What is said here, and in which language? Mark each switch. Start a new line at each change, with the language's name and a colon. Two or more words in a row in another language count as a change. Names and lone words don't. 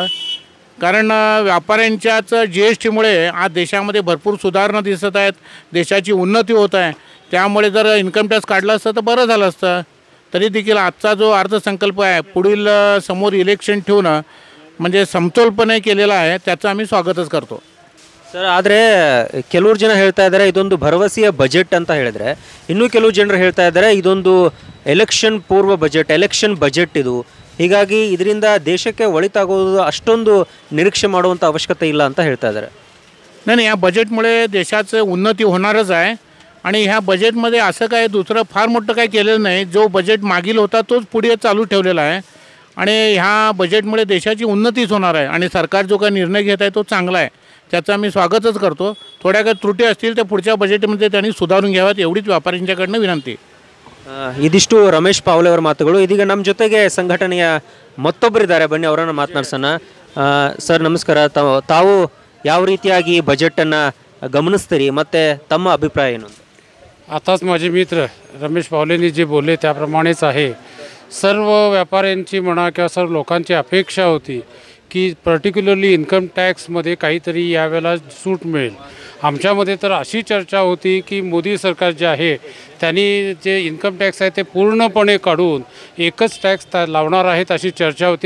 Marathi: कारण व्यापाऱ्यांच्याच GSTमुळे आज देशामध्ये भरपूर सुधारणा दिसत आहेत, देशाची उन्नती होत आहे. त्यामुळे जर
English: income tax
Marathi: काढला असतं तर बरं झालं असतं. तरी देखील आजचा जो अर्थसंकल्प आहे पुढील समोर इलेक्शन ठेवून म्हणजे समतोलपणे केलेला आहे, त्याचं आम्ही स्वागतच करतो.
Kannada: ಸರ್, ಆದರೆ ಕೆಲವರು ಜನ ಹೇಳ್ತಾ ಇದ್ದಾರೆ ಇದೊಂದು ಭರವಸೆಯ ಬಜೆಟ್ ಅಂತ ಹೇಳಿದ್ರೆ, ಇನ್ನೂ ಕೆಲವು ಜನರು ಹೇಳ್ತಾ ಇದ್ದಾರೆ ಇದೊಂದು ಎಲೆಕ್ಷನ್ ಪೂರ್ವ ಬಜೆಟ್,
English: election budget
Kannada: ಇದು. ಹೀಗಾಗಿ ಇದರಿಂದ ದೇಶಕ್ಕೆ ಒಳಿತಾಗೋದು ಅಷ್ಟೊಂದು निरीक्षे ಮಾಡುವಂಥ ಅವಶ್ಯಕತೆ ಇಲ್ಲ ಅಂತ ಹೇಳ್ತಾ ಇದ್ದಾರೆ.
Marathi: नाही, या बजेटमुळे देशाचं उन्नती होणारच आहे. आणि ह्या बजेटमध्ये असं काय दुसरं फार मोठं काय केलेलं नाही. जो बजेट मागील होता तोच पुढे चालू ठेवलेला आहे. आणि ह्या बजेटमुळे देशाची उन्नतीच होणार आहे. आणि सरकार जो काही निर्णय घेत आहे तो चांगला आहे, त्याचं आम्ही स्वागतच करतो. थोड्या काही त्रुटी असतील तर पुढच्या बजेटमध्ये त्यांनी सुधारून घ्याव्यात, एवढीच व्यापाऱ्यांच्याकडनं विनंती.
Kannada: ಇದಿಷ್ಟು ರಮೇಶ್ ಪಾವಲೆ ಅವರ ಮಾತುಗಳು. ಇದೀಗ ನಮ್ಮ ಜೊತೆಗೆ ಸಂಘಟನೆಯ ಮತ್ತೊಬ್ಬರಿದ್ದಾರೆ, ಬನ್ನಿ ಅವರನ್ನು ಮಾತನಾಡ್ಸೋಣ. ಸರ್ ನಮಸ್ಕಾರ. ತಾವು ಯಾವ ರೀತಿಯಾಗಿ ಬಜೆಟನ್ನು गमनिस्तीरी ಮತ್ತು ತಮ್ಮ ಅಭಿಪ್ರಾಯ ಏನು?
Marathi: आताच माझे मित्र रमेश पावलेंनी जे बोलले त्याप्रमाणेच आहे. सर्व व्यापाऱ्यांची म्हणा किंवा सर्व लोकांची अपेक्षा होती की
English: particularly income
Marathi: टॅक्समध्ये काहीतरी यावेळेला सूट मिळेल. आमच्यामध्ये तर अशी चर्चा होती की मोदी सरकार जे आहे त्यांनी जे
English: income tax
Marathi: आहे ते पूर्णपणे काढून एकच टॅक्स लावणार आहेत अशी चर्चा होती.